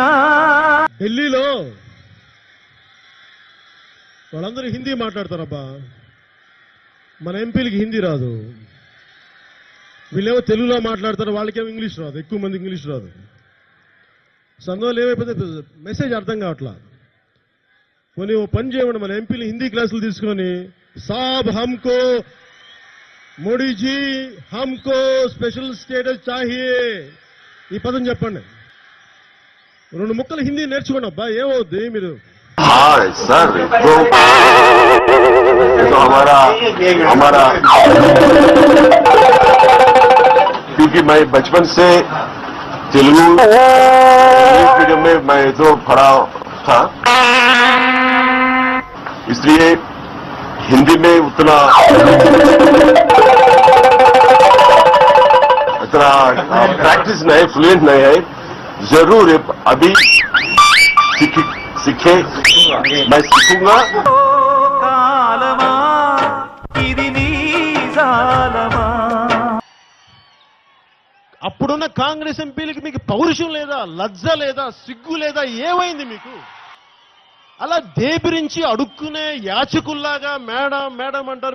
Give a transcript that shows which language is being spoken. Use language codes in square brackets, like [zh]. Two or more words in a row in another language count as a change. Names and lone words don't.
[te] ఢిల్లీలో వాళ్ళందరూ హిందీ మాట్లాడతారబ్బా. మన ఎంపీలకి హిందీ రాదు, వీళ్ళేమో తెలుగులో మాట్లాడతారు, వాళ్ళకేమో ఇంగ్లీష్ రాదు, ఎక్కువ మంది ఇంగ్లీష్ రాదు. సంఘంలో ఏమైపోతే మెసేజ్ అర్థం కావట్లా. కొన్ని ఓ పని చేయమండి, మన ఎంపీలు హిందీ క్లాసులు తీసుకొని [hi] साब हमको मोदीजी हमको स्पेशल स्टेटस चाहिए [te] ఈ పదం చెప్పండి. 2 ముక్కలు హిందీ నేర్చుకోండి అబ్బా, ఏమవుద్ది మీరు. [hi] हाँ सर तो हमारा क्योंकि मैं बचपन से तेलुगु मीडियम में मैं तो पढ़ा था, इसलिए हिंदी में उतना प्रैक्टिस नहीं, फ्लुएंट नहीं है. जरूर अभी सीखे, मैं सीखूंगा. [te] కాలమా ఇది నీ జాలమా. అప్పుడున్న కాంగ్రెస్ ఎంపీలకి మీకు పౌరుషం లేదా, లజ్జ లేదా, సిగ్గు లేదా, ఏమైంది మీకు? అలా దేబిరించి అడుక్కునే యాచకుల్లాగా మేడం మేడం అంటారు.